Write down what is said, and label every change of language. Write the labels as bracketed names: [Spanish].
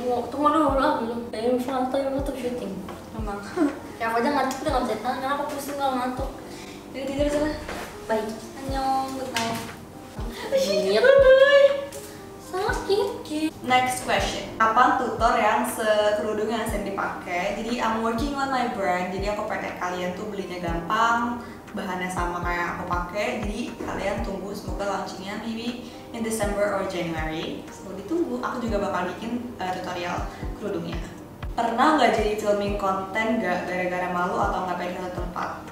[Indonesian] Tunggu dulu lah, belum. Dari foto yang tuh syuting. Emang. Ya aku aja ngantuk udah nggak bisa tahan, karena aku pusing kalau ngantuk. Jadi tidur sana. Baik. [Korean] Annyeong, [English] good night. [Indonesian] Bye. Sakit. [English] Next question. [Indonesian] Apa tutor yang sekerudung yang sering dipakai? Jadi [English] I'm working on my brand. [Indonesian] Jadi aku pengen kalian tuh belinya gampang, bahannya sama kayak aku pakai. Jadi kalian tunggu, semoga launchingnya [English] maybe in December or January. [Indonesian] So ditunggu. Aku juga bakal bikin tutorial kerudungnya. Pernah nggak jadi filming konten nggak gara-gara malu atau nggak pengen ke tempat?